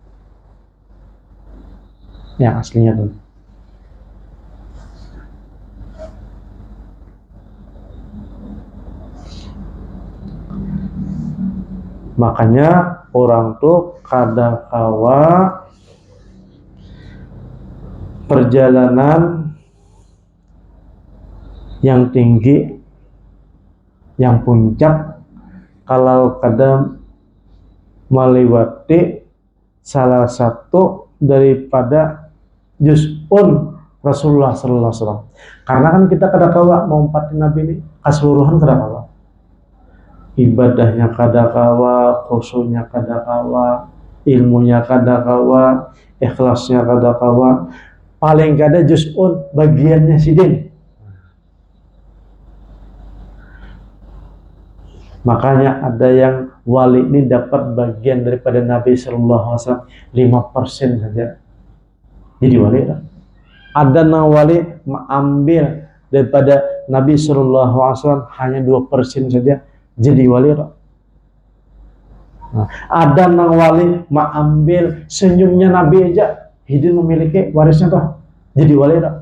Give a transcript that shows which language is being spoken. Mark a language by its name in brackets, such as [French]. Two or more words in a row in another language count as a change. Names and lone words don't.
[Banjar] Yang aslinya tuh. Makanya orang tuh kadakawa perjalanan yang tinggi, yang puncak, kalau kadang melewati salah satu daripada juz'un Rasulullah [Arabic] صلى الله عليه وسلم. [Banjar] Karena kan kita kadakawa mengumpati Nabi ini keseluruhan kadakawa. Ibadahnya kadakawa, khusyuknya kadakawa, ilmunya kadakawa, ikhlasnya kadakawa. Paling kada juz'un bagiannya sidin. [Indonesian] Makanya ada yang wali ini dapat bagian daripada Nabi [Arabic] صلى الله عليه وسلم [Indonesian] 5% saja jadi wali. Ada yang wali mengambil daripada Nabi [Arabic] صلى الله عليه وسلم [Indonesian] hanya 2% saja jadi wali. [Banjar] Nah, ada yang wali mengambil senyumnya Nabi aja hidin memiliki warisnya tuh jadi wali.